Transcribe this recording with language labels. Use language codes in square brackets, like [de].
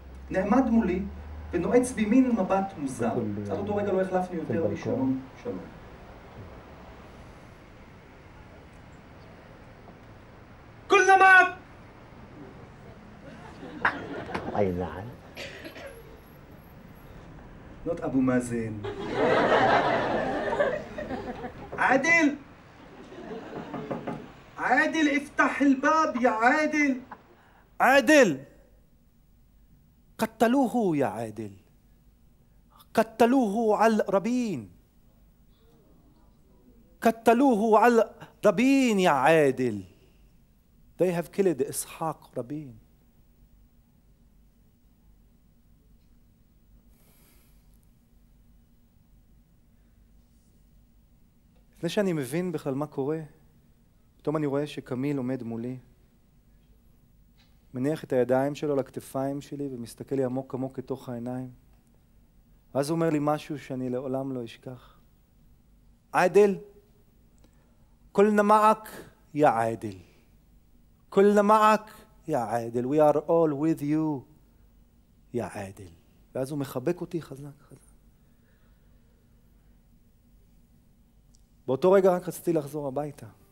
[he] נעמד מולי ונועץ בי מין מבט מוזר. עד אותו רגע לא החלפנו יותר משלום שלום. כול נמק! אי נעם. [en] not אבו מאזן. [ar] عادل عادل افتح الباب يا عادل عادل قتلوه يا عادل قتلوه على ربين قتلوه على ربين يا عادل [en] they have killed [ar] إسحاق ربين. [he] לפני שאני מבין בכלל מה קורה, פתאום אני רואה שקמיל עומד מולי, מניח את הידיים שלו לכתפיים שלי ומסתכל לי עמוק עמוק לתוך העיניים. ואז הוא אומר לי משהו שאני לעולם לא אשכח. [ar] עادل, كلنا معك يا عادل. كلنا معك يا عادل. [en] We are all with you يا عادل. [he] ואז הוא מחבק אותי חזק חזק. באותו רגע רק רציתי לחזור הביתה.